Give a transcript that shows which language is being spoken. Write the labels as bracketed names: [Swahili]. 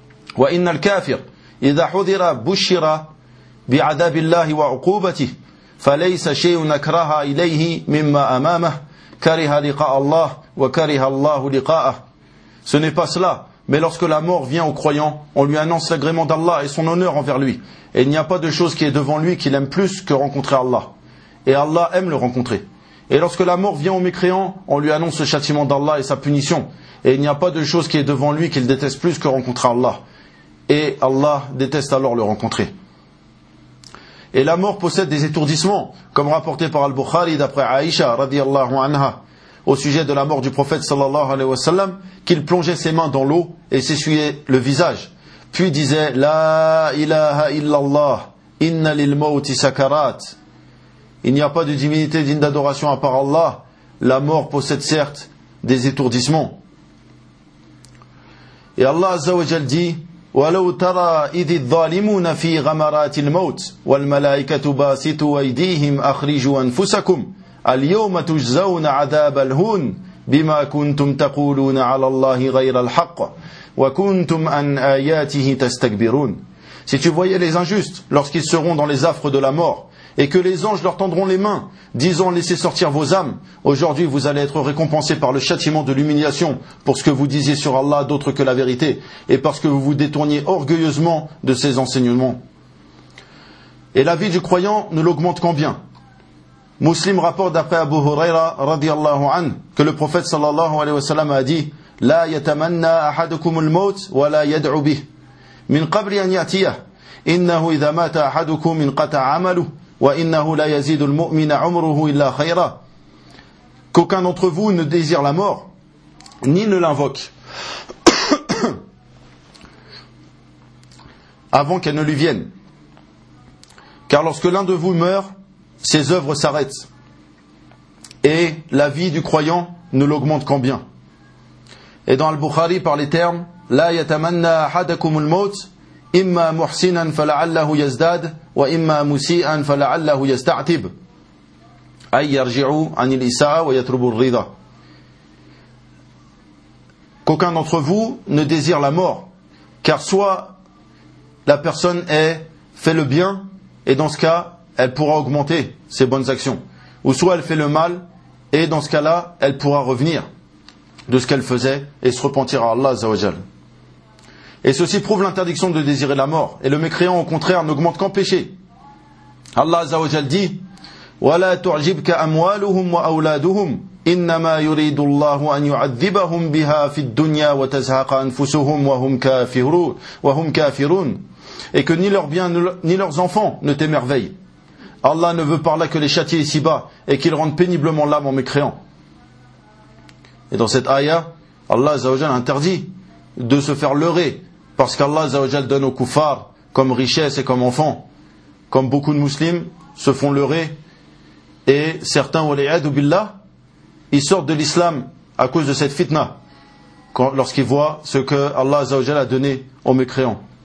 [Arabic] وإن الكافر إذا حذر بشر بعذاب الله وعقوبته فليس شيء نكره إليه مما أمامه كره لقاء الله وكره الله لقاءه. [French] Ce n'est pas cela, mais lorsque la mort vient au croyant, on lui annonce l'agrément d'Allah et son honneur envers lui. Et il n'y a pas de chose qui est devant lui qu'il aime plus que rencontrer Allah. Et Allah aime le rencontrer. Et lorsque la mort vient au mécréant, on lui annonce le châtiment d'Allah et sa punition. Et il n'y a pas de chose qui est devant lui qu'il déteste plus que rencontrer Allah. Et Allah déteste alors le rencontrer. Et la mort possède des étourdissements, comme rapporté par Al-Bukhari d'après Aïcha, radiyallahu anha, au sujet de la mort du prophète sallallahu alayhi wa sallam, qu'il plongeait ses mains dans l'eau et s'essuyait le visage. Puis disait, « [Arabic] La ilaha illallah, inna lil mawti sakarat. [French] » Il n'y a pas de divinité digne d'adoration à part Allah. La mort possède certes des étourdissements. Et Allah Azza wa Jal dit, [Arabic] وَلَوْ تَرَى إِذِ الظَّالِمُونَ فِي غَمَرَاتِ الْمَوْتِ وَالْمَلَائِكَةُ بَاسِطُوا أَيْدِيهِمْ أَخْرِجُوا أَنفُسَكُمْ الْيَوْمَ تُجْزَوْنَ عَذَابَ الْهُونِ بِمَا كُنْتُمْ تَقُولُونَ عَلَى اللَّهِ غَيْرَ الْحَقِّ وَكُنْتُمْ أَنْ آيَاتِهِ تَسْتَكْبِرُونَ. [French] Si tu voyais les injustes lorsqu'ils seront dans les affres de la mort et que les anges leur tendront les mains disant laissez sortir vos âmes, aujourd'hui vous allez être récompensés par le châtiment de l'humiliation pour ce que vous disiez sur Allah d'autre que la vérité et parce que vous vous détourniez orgueilleusement de ses enseignements. Et la vie du croyant ne l'augmente qu'en bien. Muslim rapporte d'après Abu Huraira radiyallahu anhu que le prophète sallallahu alayhi wa sallam a dit [Arabic] la yatamanna ahadukum al-maut wa la yad'u bih min qabli an yatiya innahu idha mata ahadukum min qata'a 'amalu وَإِنَّهُ لَا يَزِيدُ الْمُؤْمِنَ عُمْرُهُ إِلَّا خَيْرًا. [French] Qu'aucun d'entre vous ne désire la mort, ni ne l'invoque, avant qu'elle ne lui vienne. Car lorsque l'un de vous meurt, ses œuvres s'arrêtent, et la vie du croyant ne l'augmente qu'en bien. Et dans Al-Bukhari, par les termes, [Arabic] لَا يَتَمَنَّا أَحَدَكُمُ الْمَوْتِ إِمَّا مُحْسِنًا فَلَعَلَّهُ يَزْدَادِ وَإِمَّا مُسِيئًا فَلَعَلَّهُ يَسْتَعْتِبُ أَيْ يَرْجِعُوا عَنِ الْإِسَاءَ وَيَتْرُبُ الرِّضَى. [French] Qu'aucun d'entre vous ne désire la mort, car soit la personne fait le bien, et dans ce cas, elle pourra augmenter ses bonnes actions. Ou soit elle fait le mal, et dans ce cas-là, elle pourra revenir de ce qu'elle faisait et se repentir à Allah Azza wa Jal. Et ceci prouve l'interdiction de désirer la mort. Et le mécréant, au contraire, n'augmente qu'en péché. Allah Azza wa Jal dit [Arabic] وَلَا تُعْجِبْكَ أَمْوَالُهُمْ وَأَوْلَادُهُمْ إِنَّمَا يُرِيدُ اللَّهُ أَنْ يُعَذِّبَهُمْ بِهَا فِي الدُّنْيَا وَتَزْهَقَ أَنفُسُهُمْ وَهُمْ كَافِرُونَ. [French] Et que ni leurs biens ni leurs enfants ne t'émerveillent. Allah ne veut par là que les châtier ici-bas et qu'ils rendent péniblement l'âme en mécréant. Et dans cette ayah, Allah Azza wa Jal interdit de se faire leurrer, parce qu'Allah Azza wa Jal donne aux koufars comme richesse et comme enfants, comme beaucoup de musulmans se font leurrer, et certains, [Arabic] wal'iyadu billah, [French] ils sortent de l'islam à cause de cette fitna, lorsqu'ils voient ce que Allah Azza wa Jal a donné aux mécréants.